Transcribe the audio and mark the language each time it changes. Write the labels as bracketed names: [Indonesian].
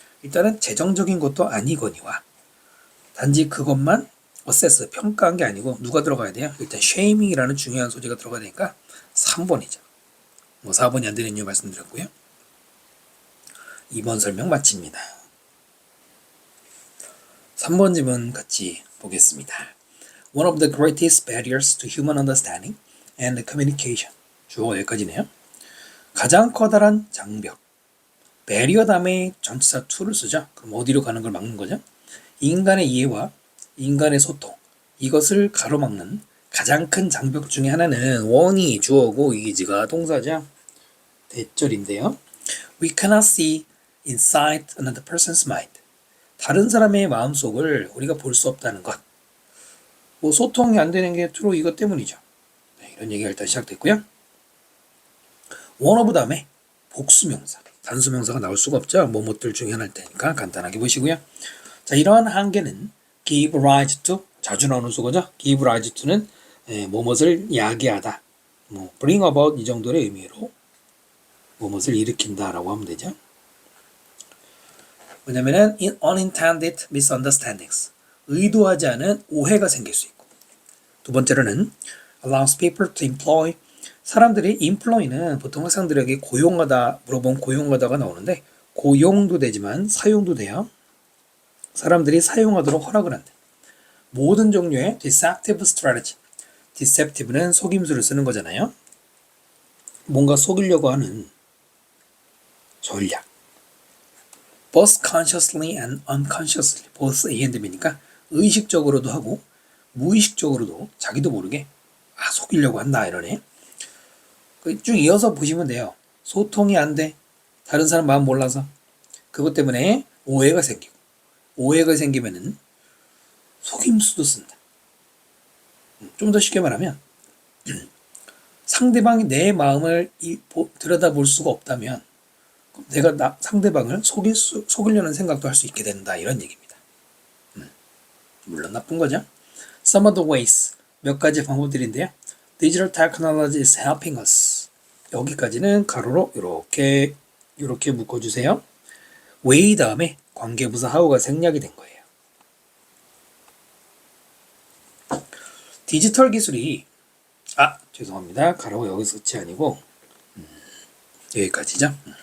[Korean] 일단은 재정적인 것도 아니거니와 단지 그것만 어세스 평가한 게 아니고 누가 들어가야 돼요? 일단 쉐이밍이라는 중요한 소재가 들어가야 되니까 3번이죠. 뭐 4번이 안 되는 이유 말씀드렸고요. 2번 설명 마칩니다. 3번 질문 같이 보겠습니다. [English] One of the greatest barriers to human understanding and communication. [Korean] 주어가 여기까지네요. 가장 커다란 장벽. barrier 다음에 전치사 to를 쓰죠. 그럼 어디로 가는 걸 막는 거죠? 인간의 이해와 인간의 소통. 이것을 가로막는 가장 큰 장벽 중에 하나는 on이 주어고 이지가 동사죠. 대절인데요. [English] We cannot see inside another person's mind. [Korean] 다른 사람의 마음속을 우리가 볼 수 없다는 것. 뭐 소통이 안 되는 게 주로 이것 때문이죠. 네, 이런 얘기가 일단 시작됐고요. [English] one of [Korean] 다음에 복수명사. 단수명사가 나올 수가 없죠. 뭐뭐들 중에 하나일 테니까 간단하게 보시고요. 자, 이러한 한계는 [English] give rise to [Korean] 자주 나오는 수거죠. [English] give rise to [Korean] 는 뭐뭇을 야기하다. 뭐 [English] bring about [Korean] 이 정도의 의미로 뭐뭇을 일으킨다라고 하면 되죠. 왜냐면은 [English] unintended misunderstandings [Korean] 의도하지 않은 오해가 생길 수 있고 두 번째로는 [English] allows people to employ. [Korean] 사람들이 employ는 보통 학생들에게 고용하다 물어보면 고용하다가 나오는데 고용도 되지만 사용도 돼요. 사람들이 사용하도록 허락을 한대. 모든 종류의 [English] deceptive strategy. [Korean] deceptive는 속임수를 쓰는 거잖아요. 뭔가 속이려고 하는 전략. [English] both consciously and unconsciously. both A and B [Korean] 니까 의식적으로도 하고 무의식적으로도 자기도 모르게 속이려고 한다 이러네. 쭉 이어서 보시면 돼요. 소통이 안 돼. 다른 사람 마음 몰라서. 그것 때문에 오해가 생기고 오해가 생기면은 속임수도 쓴다. 좀 더 쉽게 말하면 상대방이 내 마음을 들여다볼 수가 없다면 내가 상대방을 속이려는 생각도 할 수 있게 된다 이런 얘기입니다. 물론 나쁜 거죠. [English] Some of the ways [Korean] 몇 가지 방법들인데요. [English] Digital technology is helping us. [Korean] 여기까지는 가로로 이렇게 묶어주세요. way 다음에 관계부사 how가 생략이 된 거예요. 디지털 기술이 죄송합니다. 가로가 여기서 끝이 아니고 여기까지죠.